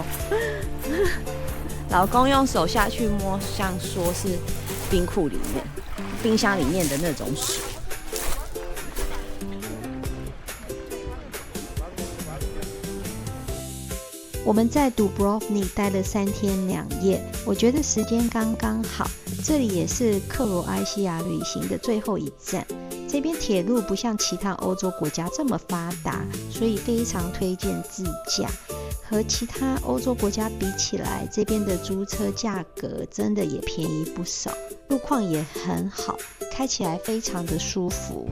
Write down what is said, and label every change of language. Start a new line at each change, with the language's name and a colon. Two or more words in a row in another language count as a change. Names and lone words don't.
Chinese: 老公用手下去摸，像說是冰庫裡面、冰箱裡面的那種水。我們在 Dubrovnik 待了3天2夜，我覺得時間剛剛好。這裡也是克羅埃西亞旅行的最後一站。這邊鐵路不像其他歐洲國家這麼發達，所以非常推薦自駕。和其他歐洲國家比起來，這邊的租車價格真的也便宜不少，路況也很好，開起來非常的舒服。